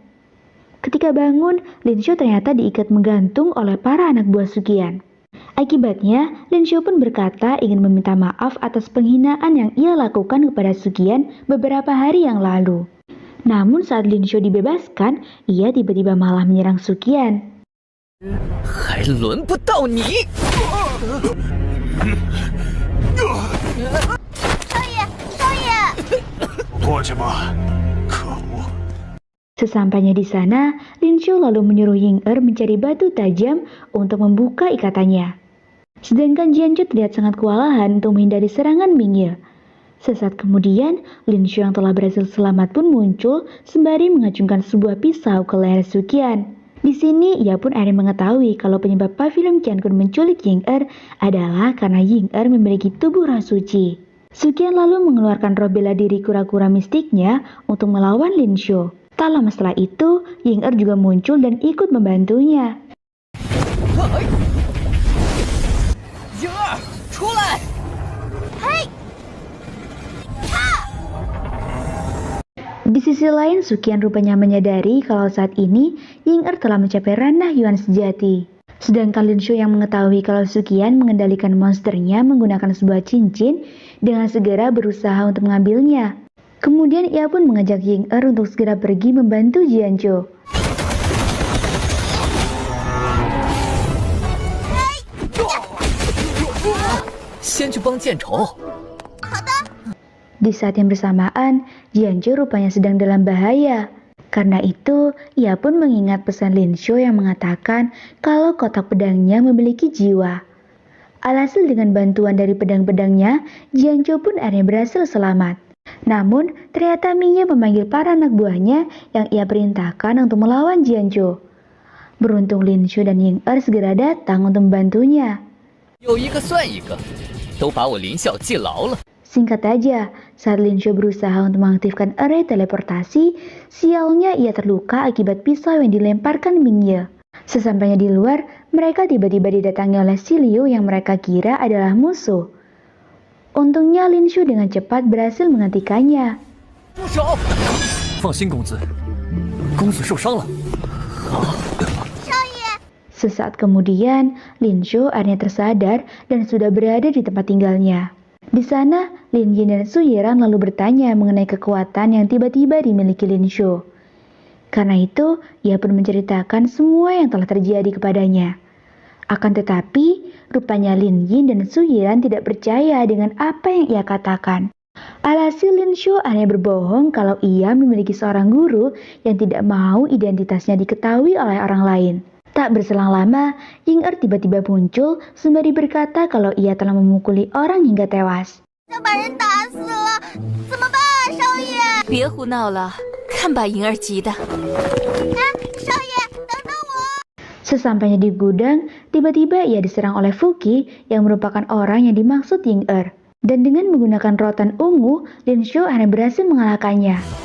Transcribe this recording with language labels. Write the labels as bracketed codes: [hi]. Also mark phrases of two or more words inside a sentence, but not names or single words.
[id] Ketika bangun, Lin Xiu ternyata diikat menggantung oleh para anak buah Suqian. Akibatnya, Lin Xiu pun berkata ingin meminta maaf atas penghinaan yang ia lakukan kepada Suqian beberapa hari yang lalu. Namun saat Lin Xiu dibebaskan, ia tiba-tiba malah menyerang Suqian. [zh] 还轮不到你！过去吧，可恶！ [id] Sesampainya di sana, Lin Xiu lalu menyuruh Ying Er mencari batu tajam untuk membuka ikatannya. Sedangkan Jianzhou terlihat sangat kewalahan untuk menghindari serangan Mingye. Sesaat kemudian, Lin Xiu yang telah berhasil selamat pun muncul sembari mengacungkan sebuah pisau ke leher Suqian. Di sini, ia pun akhirnya mengetahui kalau penyebab Pavilion Qiankun menculik Ying Er adalah karena Ying Er memiliki tubuh roh suci. Suqian lalu mengeluarkan roh bela diri kura-kura mistiknya untuk melawan Lin Xiu. Tak lama setelah itu, Ying Er juga muncul dan ikut membantunya. [zh] Ying Er, 出来！ [id] Di sisi lain, Suqian rupanya menyadari kalau saat ini Ying Er telah mencapai ranah Yuan sejati. Sedangkan Lin Xiu yang mengetahui kalau Suqian mengendalikan monsternya menggunakan sebuah cincin dengan segera berusaha untuk mengambilnya. Kemudian ia pun mengajak Ying Er untuk segera pergi membantu Jianzhou. [zh] 先去帮见仇。 [id] Di saat yang bersamaan, Jianzhou rupanya sedang dalam bahaya. Karena itu, ia pun mengingat pesan Lin Xiu yang mengatakan kalau kotak pedangnya memiliki jiwa. Alhasil dengan bantuan dari pedang-pedangnya, Jianzhou pun akhirnya berhasil selamat. Namun, ternyata Mingye memanggil para anak buahnya yang ia perintahkan untuk melawan Jianzhou. Beruntung Lin Xiu dan Ying Er segera datang untuk membantunya. [zh] 有一个算一个，都把我林小记牢了。 [id] Singkat aja, saat Lin Xiu berusaha untuk mengaktifkan array teleportasi, sialnya ia terluka akibat pisau yang dilemparkan Mingye. Sesampainya di luar, mereka tiba-tiba didatangi oleh Si Liu yang mereka kira adalah musuh. Untungnya Lin Xiu dengan cepat berhasil menghentikannya. [zh] 住手！放心，公子，公子受伤了。 [id] Sesaat kemudian, Lin Xiu akhirnya tersadar dan sudah berada di tempat tinggalnya. Di sana, Lin Yin dan Su Yiran lalu bertanya mengenai kekuatan yang tiba-tiba dimiliki Lin Xiu. Karena itu, ia pun menceritakan semua yang telah terjadi kepadanya. Akan tetapi, rupanya Lin Yin dan Su Yiran tidak percaya dengan apa yang ia katakan. Alhasil Lin Xiu hanya berbohong kalau ia memiliki seorang guru yang tidak mau identitasnya diketahui oleh orang lain. Tak berselang lama, Ying Er tiba-tiba muncul sembari berkata kalau ia telah memukuli orang hingga tewas. [zh] 要把人打死了，怎么办啊，少爷？别胡闹了，看把银儿急的。哎，少爷，等等我！ [id] Sesampainya di gudang, tiba-tiba ia diserang oleh Fuqi yang merupakan orang yang dimaksud Ying Er. Dan dengan menggunakan rotan ungu, Lin Xiu hanya berhasil mengalahkannya.